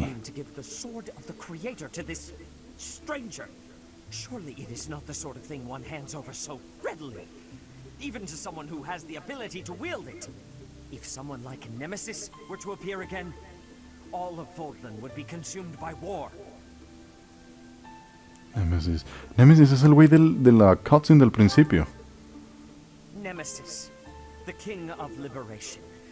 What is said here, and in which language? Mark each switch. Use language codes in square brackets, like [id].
[en] mean to give the sword of the Creator to this stranger? Surely it is not the sort of thing one hands over so readily, even to someone who has the ability to wield it. If someone like Nemesis were to appear again, all of Fodlan would be consumed by war. Nemesis. [es] Nemesis es el güey de la cutscene del principio. [en] Nemesis, the King of Liberation.